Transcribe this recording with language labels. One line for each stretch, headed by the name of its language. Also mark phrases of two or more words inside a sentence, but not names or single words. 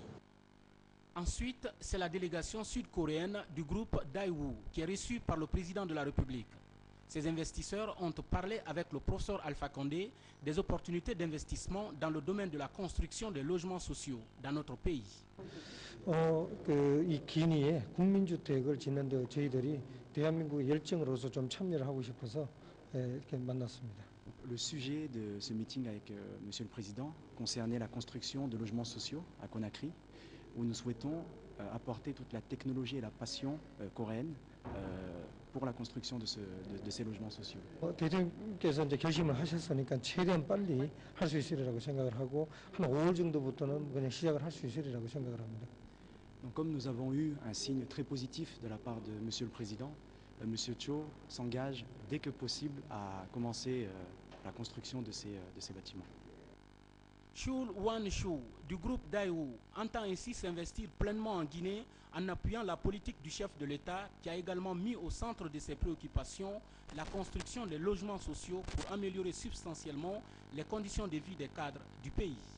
French: Ensuite, c'est la délégation sud-coréenne du groupe Daewoo qui est reçue par le président de la République. Ces investisseurs ont parlé avec le professeur Alpha Condé des opportunités d'investissement dans le domaine de la construction des logements sociaux dans notre pays.
Korean: 이 기니에 국민주택을 짓는데 저희들이 대한민국 열정으로서 좀 참여를 하고 싶어서 이렇게 만났습니다.
French: Le sujet de ce meeting avec Monsieur le Président concernait la construction de logements sociaux à Conakry, où nous souhaitons apporter toute la technologie et la passion coréenne pour la construction de ces logements sociaux.
Korean: 대통령께서 이제 결심을 하셨으니까 최대한 빨리 할 수 있으리라고 생각을 하고 한 5월 정도부터는 그냥 시작을 할 수 있으리라고 생각을 합니다.
French: Donc, comme nous avons eu un signe très positif de la part de Monsieur le Président, Monsieur Cho s'engage dès que possible à commencer la construction de ces bâtiments. Chul Wan-Chou du groupe Daewoo entend ainsi s'investir pleinement en Guinée en appuyant la politique du chef de l'État qui a également mis au centre de ses préoccupations la construction des logements sociaux pour améliorer substantiellement les conditions de vie des cadres du pays.